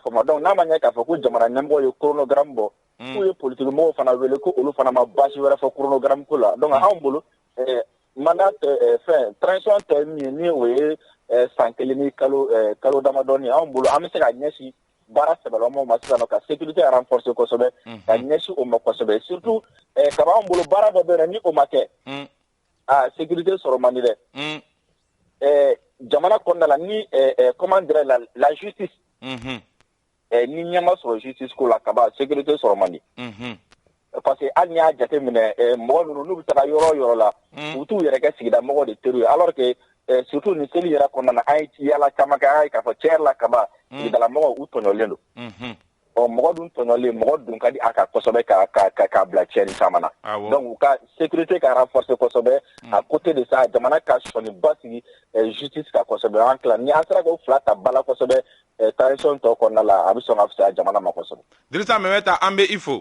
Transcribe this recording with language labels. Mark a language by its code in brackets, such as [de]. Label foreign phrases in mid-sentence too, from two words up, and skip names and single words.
[bm] faamu donc n'a ma ɲɛ k'a fɔ ko jamana ɲɛmɔgɔ ye chronogramme bɔ k'u ye politique mɔgɔw fana wele ko olu fana ma baasi wɛrɛ fɔ chronogramme ko la donc anw bolo mandat fɛn transition tɛ min ye ni o ye san kelen ni kalo damadɔni ye anw bolo an bɛ se ka ɲɛsin baara sɛbɛlamaw ma sisan ka [fr] sécurité renforcer [bm] kosɛbɛ ka ɲɛsin o ma kosɛbɛ surtout kaba anw bolo baara dɔ bɛ yen ni o ma kɛ sécurité sɔrɔ man di dɛ jamana kɔnɔna la ni [fr] comment dirais la justice [bm] ni ɲɛma sɔrɔ justice ko la kaba sécurité sɔrɔ man di parce que hali n'i y'a jate minɛ mɔgɔ ninnu n'u bɛ taga yɔrɔ o yɔrɔ la u t'u yɛrɛ kɛ sigida mɔgɔ de teri ye [fr] alors que surtout [bm] ni seli yɛrɛ kɔnɔna na an ye yala caman kɛ an ye k'a fɔ tiɲɛ yɛrɛ la kaba sigidala mɔgɔw u tɔɲɔlen don mɔgɔ dun tɔɲɔlen mɔgɔ dun ka di a kan kosɛbɛ k'a bila tiɲɛni caman na donc u ka sécurité ka renforcer kosɛbɛ [fr] à côté de ça [bm] jamana ka sɔnniba sigi justice kan kosɛbɛ an tila ni an sera k'o fila ta ba la kosɛbɛ transition tɔ kɔnɔna la a bɛ sɔn ka fisaya jamana ma kosɛbɛ. Dirisa Mɛmɛta an bɛ i fo.